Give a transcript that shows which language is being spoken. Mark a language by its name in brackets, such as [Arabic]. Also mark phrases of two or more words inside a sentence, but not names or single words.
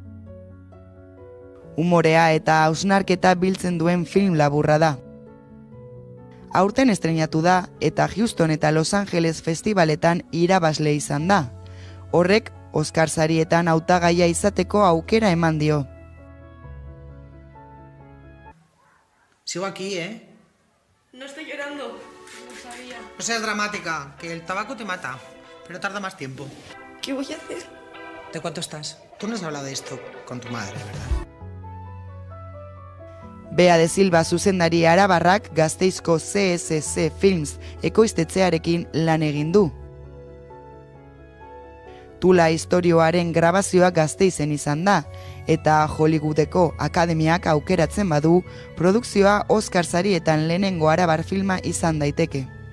[Basque] Umorea eta hausnarketa biltzen duen film laburra da. Aurten estreinatu da eta Houston eta Los Angeles festivaletan irabazle izan da. Horrek Oskar sarietan hautagaia izateko aukera eman dio. [Spanish] Sigo aquí, ¿eh? No estoy llorando. No sabía. No seas dramática, que el tabaco te mata, pero tarda más tiempo. ¿Qué voy a hacer? ¿De cuánto estás? Tú no has hablado de esto con tu madre, ¿verdad? [Basque] Bea de Silva zuzendari arabarrak Gasteizko CSC Films ekoiztetxearekin lan egin du. Tula istorioaren grabazioa Gasteizen izan da, eta Hollywoodeko akademiak aukeratzen badu, produkzioa Oskar sarietan lehenengo arabar filma izan daiteke.